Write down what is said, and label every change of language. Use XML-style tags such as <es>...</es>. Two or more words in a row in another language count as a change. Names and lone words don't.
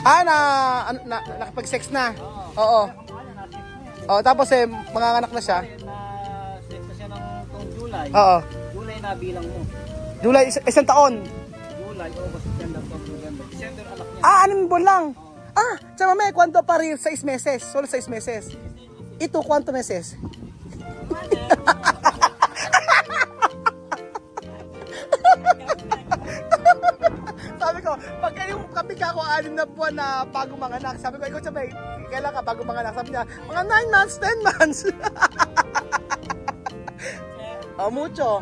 <tl>Nakipag-sex na. oo. Oo. Kamukha niya, na-sex na yan. Oh, tapos manganganak na siya. Na-sex na siya ng itong July, Oo. July na bilang mo. July, isang taon. July, August, September, October, November, December, anak niya. 6 buwan lang.</tl> <cbk>Chama me, ¿cuánto parir? 6 meses. Solo 6 meses. Ito, ¿cuánto meses?</cbk> <tl>Sabi ko, pag kayong kami kako 6 na buwan na bago manganak, sabi ko, ikaw sabay, kailan ka bago manganak? Sabi niya, mga 9 months, 10 months. Mucho.</tl>